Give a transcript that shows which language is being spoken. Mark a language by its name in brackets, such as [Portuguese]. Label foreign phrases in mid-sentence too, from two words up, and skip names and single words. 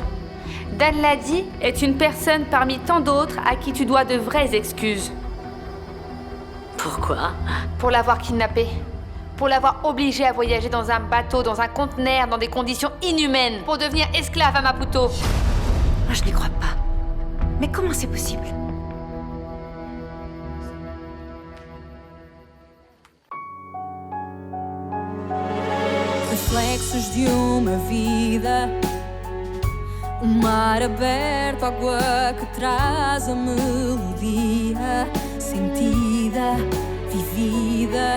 [French] Dan Ladi est une personne parmi tant d'autres à qui tu dois de vraies excuses. Pourquoi? Pour l'avoir kidnappé. Pour l'avoir obligé à voyager dans un bateau, dans un conteneur, dans des conditions inhumaines, pour devenir esclave à Maputo. Moi, je n'y crois pas. Mais comment c'est possible? [Portuguese] Reflexos de uma vida, mar aberto, água que traz a melodia sentida, vivida.